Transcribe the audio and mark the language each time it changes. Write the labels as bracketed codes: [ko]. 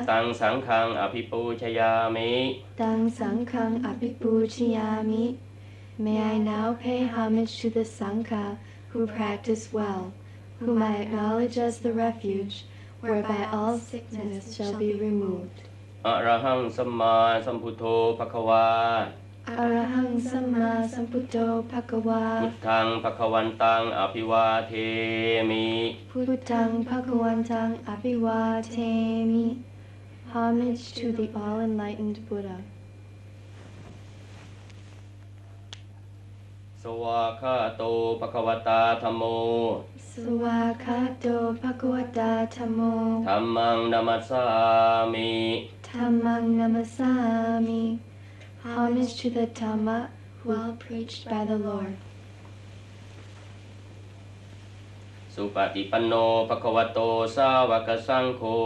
[pi] ตังสังฆังอภิปูชยามิ ตังสังฆังอภิปูชยามิ [en] May I now pay homage to the Sangha who practice well, whom I acknowledge as the refuge, whereby all sickness shall be removed. [pi] อะระหังสัมมาสัมพุทโธภควา Arahang Samma Sambuddho Bhagava พุทธังภควันตังอภิวาเทมิ Puttang Bhagavantang Abhivatemi. [en] Homage to the all-enlightened Buddha. [pi] สวากขาโตภควตาธัมโม Swakato Bhagavata Tammo. ธัมมังนัมสสามิ Dhammang Namasami. [en] Homage to the Dhamma well preached by the Lord. [pi] สุปฏิปันโนภควโตสาวกสังโฆ